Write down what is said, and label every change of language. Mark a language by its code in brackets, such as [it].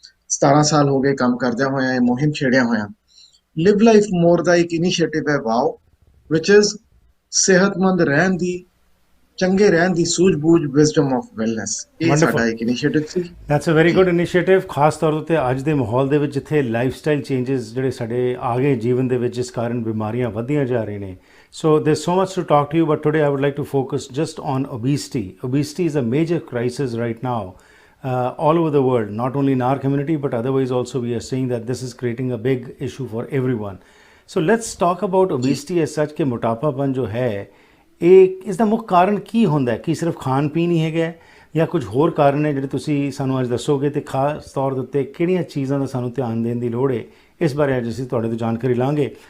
[pa] 17 ਸਾਲ ਹੋ ਗਏ ਕੰਮ ਕਰਦਿਆਂ ਹੋਇਆ, ਇਹ ਮੁਹਿੰਮ ਛੇੜਿਆ ਹੋਇਆ। ਲਿਵ ਲਾਈਫ ਮੋਰ ਦਾ ਇੱਕ ਇਨੀਸ਼ੀਏਟਿਵ ਹੈ ਵਾਓ, [en] which is [pa] ਸਿਹਤਮੰਦ ਰਹਿਣ ਦੀ ਚੰਗੇ ਰਹਿਣ ਦੀ ਸੂਝ-ਬੂਝ ਵਿਜ਼ਡਮ ਆਫ ਵੈਲਨੈਸ ਇਹ [en] Wonderful. [pa] ਸਾਡਾ ਇੱਕ initiative ਸੀ। [en] that's a very good initiative, [pa] ਖਾਸ ਤੌਰ ਉੱਤੇ ਅੱਜ ਦੇ ਮਾਹੌਲ ਦੇ ਵਿੱਚ ਜਿੱਥੇ ਲਾਈਫਸਟਾਈਲ ਚੇਂਜਸ ਜਿਹੜੇ ਸਾਡੇ ਆ ਗਏ ਜੀਵਨ ਦੇ ਵਿੱਚ, ਜਿਸ ਕਾਰਨ ਬਿਮਾਰੀਆਂ ਵੱਧਦੀਆਂ ਜਾ ਰਹੀਆਂ ਨੇ। [en] So there's so much to talk to you, but today I would like to focus just on obesity. Obesity is a major crisis right now all over the world, not only in our community but otherwise also we are seeing that this is creating a big issue for everyone. So let's talk about obesity as such [pa] ਕਿ ਮੋਟਾਪਾਪਨ ਜੋ ਹੈ ਇਹ ਇਸ ਦਾ ਮੁੱਖ ਕਾਰਨ ਕੀ ਹੁੰਦਾ ਹੈ? ਕੀ ਸਿਰਫ ਖਾਣ ਪੀਣ ਹੀ ਹੈਗਾ ਜਾਂ ਕੁਝ ਹੋਰ ਕਾਰਨ ਨੇ ਜਿਹੜੇ ਤੁਸੀਂ ਸਾਨੂੰ ਅੱਜ ਦੱਸੋਗੇ, ਤੇ ਖਾਸ ਤੌਰ ਦੇ ਉੱਤੇ ਕਿਹੜੀਆਂ ਚੀਜ਼ਾਂ ਦਾ ਸਾਨੂੰ ਧਿਆਨ ਦੇਣ ਦੀ ਲੋੜ ਹੈ, ਇਸ ਬਾਰੇ ਅੱਜ ਅਸੀਂ ਤੁਹਾਡੇ ਤੋਂ ਜਾਣਕਾਰੀ ਲਾਂਗੇ।